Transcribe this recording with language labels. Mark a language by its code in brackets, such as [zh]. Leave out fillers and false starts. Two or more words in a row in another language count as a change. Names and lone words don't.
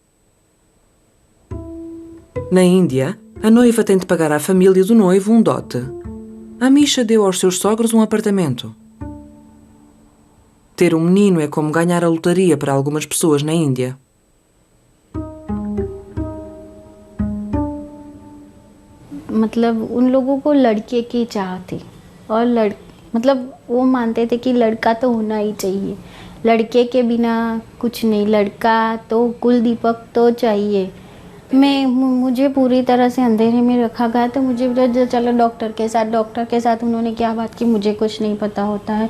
[pt] Na Índia, a noiva tem de pagar à família do noivo um dote. A Misha deu aos seus sogros um apartamento. Ter um menino é como ganhar a lotaria para algumas pessoas na Índia. [hi] मतलब उन लोगों को लड़के की चाह थी और मतलब वो मानते थे कि लड़का तो होना ही चाहिए, लड़के के बिना कुछ नहीं, लड़का तो कुल दीपक तो चाहिए। मुझे पूरी तरह से अंधेरे में रखा गया, तो मुझे चलो डॉक्टर के साथ उन्होंने क्या बात की, मुझे कुछ नहीं पता होता है।